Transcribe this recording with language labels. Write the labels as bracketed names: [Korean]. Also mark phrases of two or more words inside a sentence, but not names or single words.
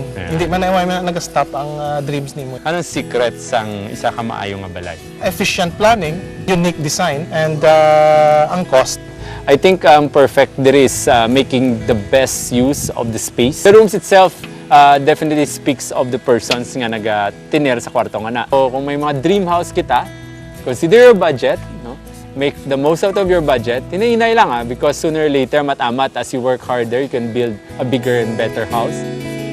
[Hiligaynon] Hindi man nag-stop ang dreams nimo. Anong secret sang isa ka maayo nga balay? [English] Efficient planning, unique design, and ang cost. I think perfect there is making the best use of the space. The rooms itself definitely speaks of the persons [Hiligaynon] nga naga-tiner sa kwarto nga na. So kung may mga [English] dream house [Hiligaynon] kita, [English] consider your budget, [Hiligaynon] no? [English] make the most out of your budget. [Hiligaynon] Hinay-hinay lang [English] because sooner or later, matamat, as you work harder, you can build a bigger and better house.